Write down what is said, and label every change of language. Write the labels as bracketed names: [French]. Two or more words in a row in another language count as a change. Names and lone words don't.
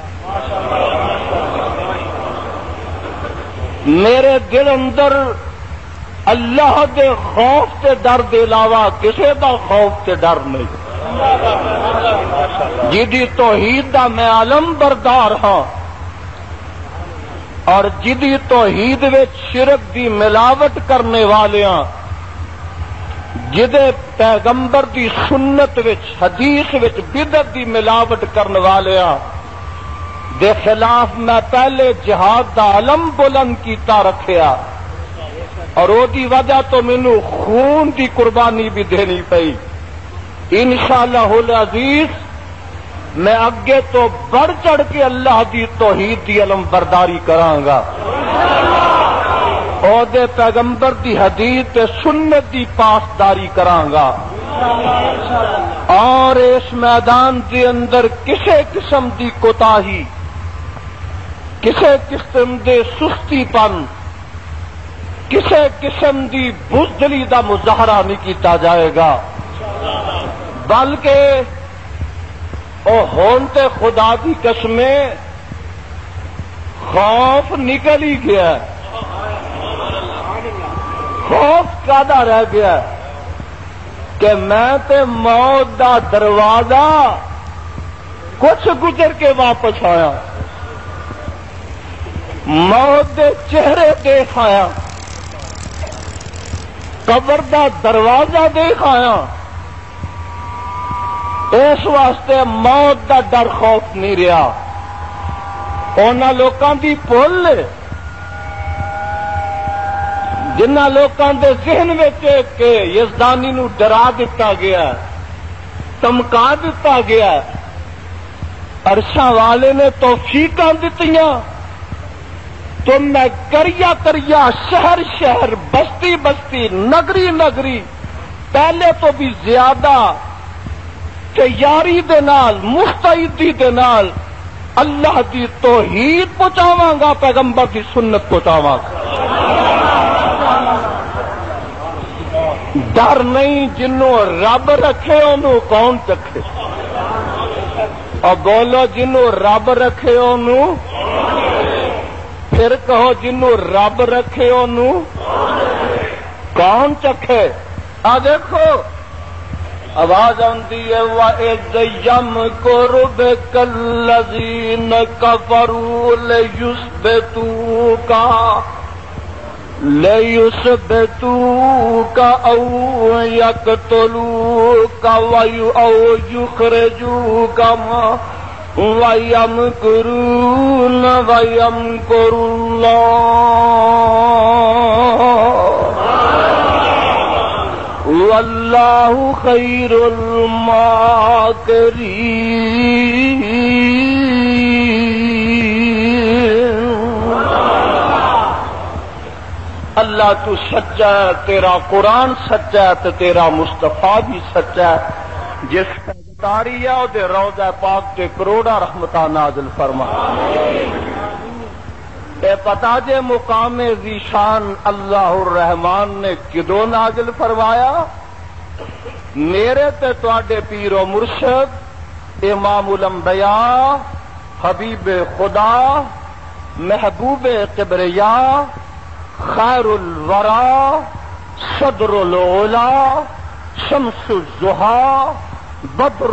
[Punjabi] میرے دل اندر اللہ دے خوف تے ڈر دے علاوہ کسے دا خوف تے ڈر نہیں. جدی توحید دا میں علم بردار ہاں، اور جدی توحید وچ شرک دی ملاوٹ کرنے والیاں، جدے پیغمبر دی سنت وچ حدیث وچ بدعت دی ملاوٹ کرنے والیاں دے خلاف میں پہلے جہاد دا علم بلند کیتا رکھیا، اور او دی وجہ تو مینوں خون دی قربانی بھی دینی پئی. [Arabic] انشاءاللہ العزیز [Punjabi] میں اگے تو بڑھ چڑھ کے اللہ دی توحید دی علم برداری کراں گا، اور دے پیغمبر دی حدیث تے سنت دی پاسداری کراں گا. اور اس میدان دے اندر کسے قسم دی کوتاہی، کسے قسم دے سستی پن، کسے قسم دی بزدلی دا مظاہرہ نہیں کیتا جائے گا، بلکہ او ہون تے خدا دی قسمیں خوف نکل ہی گیا. خوف کادا رہ گیا کہ میں تے موت دا دروازہ کچھ گزر کے واپس آیا، موت دے چہرے دیکھ آیا، قبر دا دروازہ دیکھ آیا. اس واسطے موت دا ڈر خوف نہیں رہا. انہاں لوکاں دی بھول جنہاں لوکاں دے ذہن وچ کہ یزدانی نو ڈرا دتا گیا، دھمکا دتا گیا، عرشاں والے نے توفیقاں دتیاں، تو میں کریا کریا، شہر شہر، بستی بستی، نگری نگری پہلے تو بھی زیادہ تیاری دے نال، مستعدی دے نال اللہ دی توحید پہنچاواں گا، پیغمبر دی سنت پہنچاواں گا. ڈر نہیں، جنوں رب رکھے انہوں کون چکھے. اور بولو جنوں رب رکھے انہوں، پھر کہو جنوں رب رکھے انہوں کون چکھے. آ دیکھو آواز آندی ہے [Arabic] وَإِذْ يَمْكُرُ بِكَ الَّذِينَ كَفَرُوا لَيُثْبِتُوكَ أَوْ يَقْتُلُوكَ أَوْ يُخْرِجُوكَ وَيَمْكُرُونَ وَيَمْكُرُ اللَّهُ واللہ خیر الماکرین۔ [Urdu] اللہ تو سچا ہے، تیرا قرآن سچا ہے، تو تیرا مصطفیٰ بھی سچا ہے۔ [Punjabi] جس تاری ہے وہ روضہ پاک تے کروڑا رحمتہ نازل فرما۔ اے پتا جے مقام ذیشان اللہ الرحمان نے کدو نازل فرمایا؟ میرے تے تواڈے پیر و مرشد امام الانبیاء حبیب خدا محبوب کبریا خیر الورا صدر العلا شمس الضحا بدر